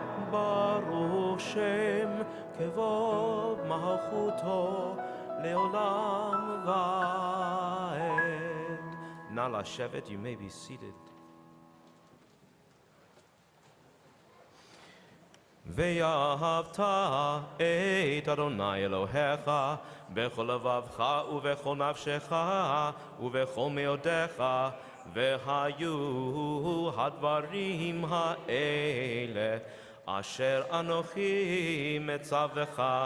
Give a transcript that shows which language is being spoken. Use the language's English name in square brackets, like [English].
[Hebrew] ברוך שם כבוד מלכותו לעולם ועד. נא לשבת, [English] you may be seated. [Hebrew] ואהבת את אדוני אלוהיך בכל לבבך ובכל נפשך ובכל מאודיך, והיו הדברים האלה אשר אנוכי מצווך